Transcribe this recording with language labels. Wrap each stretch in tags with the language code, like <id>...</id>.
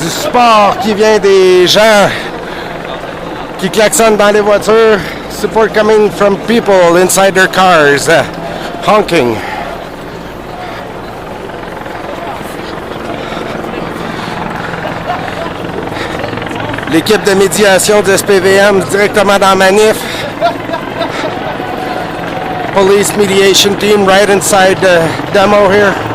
<fr>sport qui vient des gens qui klaxonnent dans les voitures.</fr> <en>Support coming from people inside their cars, honking.</en> <fr>L'équipe de médiation du SPVM directement dans Manif.</fr> <en>Police mediation team right inside the demo here.</en>